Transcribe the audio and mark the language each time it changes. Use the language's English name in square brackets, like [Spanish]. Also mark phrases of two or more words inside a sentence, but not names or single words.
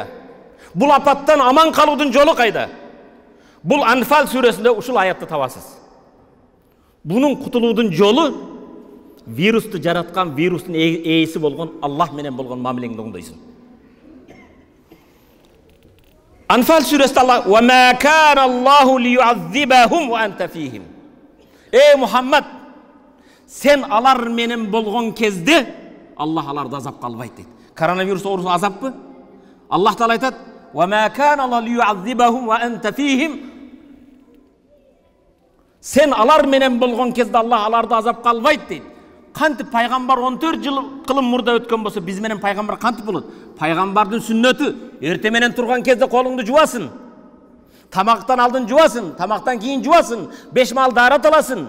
[Kyrgyz] Бул апаттан аман калуудун жолу кайда? Бул Анфал сүрөсүндө ушул аятты табасыз. Бунун кутулуудун жолу вирусту жараткан, вирустун ээси болгон Аллах менен болгон мамилеңди оңдойсуң. Анфал сүрөсүндө Аллах: [Arabic] "وما كان الله ليعذبهم وأنت فيهم." [Kyrgyz] Мухаммад, сен алар менен болгон кезде Аллах аларды азапка албайт дейт. Коронавирус оорусу азаппы? Аллах Таала айтат: [Arabic] "وما كان الله ليعذبهم وأنت فيهم." [Kyrgyz] Сен алар менен болгон кезде Аллах аларды азапка албайт дейт. Кантип пайгамбар 14 жыл кылым мурда өткөн болсо, биз менен пайгамбар кантип болот? Пайгамбардын сүннөтү эрте менен турган кезде колуңду жуасың. Тамактан алдын жуасың, тамактан кийин жуасың, 5 мал дарат аласың.